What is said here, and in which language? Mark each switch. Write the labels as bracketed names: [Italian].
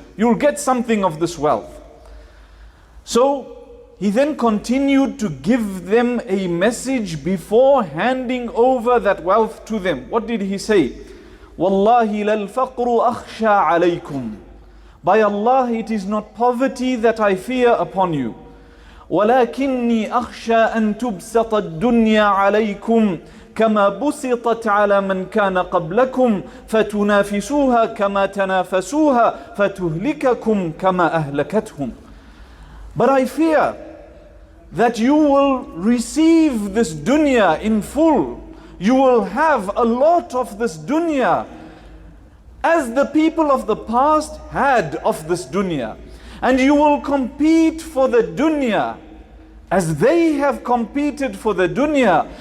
[English] You will get something of this wealth. So he then continued to give them a message before handing over that wealth to them. What did he say? [Arabic] Wallahi lal faqru akhsha alaykum. [English] By Allah, it is not poverty that I fear upon you. [Arabic] ولكني أخشى أن تبسط الدنيا عليكم كما بسطت على من كان قبلكم فتنافسوها كما تنافسوها فتهلككم كما أهلكتهم. [English] But I fear that you will receive this dunya in full. You will have a lot of this dunya as the people of the past had of this dunya. And you will compete for the dunya as they have competed for the dunya.